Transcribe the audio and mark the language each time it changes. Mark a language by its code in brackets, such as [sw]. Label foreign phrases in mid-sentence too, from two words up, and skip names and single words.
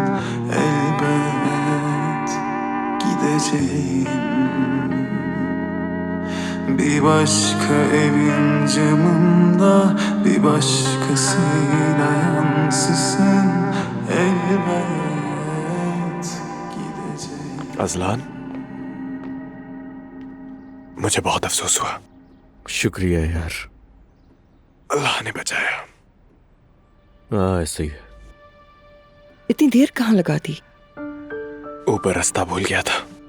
[tr] elbet gideceğim. Bir başka evin camında, bir başkasıyla yansısın, elbet gideceğim. [hi] अजलान, मुझे बहुत अफसोस हुआ। शुक्रिया यार। अल्लाह ने बचाया। हाँ ऐसे ही है। इतनी देर कहाँ लगा दी? ऊपर रास्ता भूल गया था।